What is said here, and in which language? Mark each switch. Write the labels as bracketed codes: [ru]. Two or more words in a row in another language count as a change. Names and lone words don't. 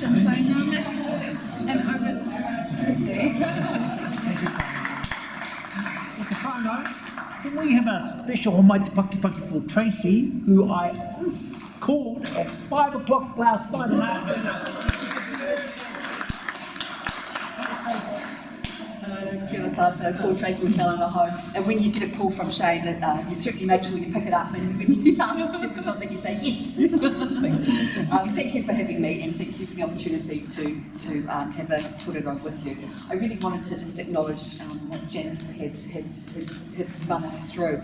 [en] So now and over to Tracy. Can we have a special Almighty Paki Paki for Tracy, who I called at 5 o'clock last night and asked her. [mi] Kia ora tātou, [en] call Tracy McKellar home. And when you get a call from Shane, you certainly make sure you pick it up, and when he asks for something, you say yes. Thank you for having me, and thank you for the opportunity to have a tūrero with you. I really wanted to just acknowledge what Janice had run us through.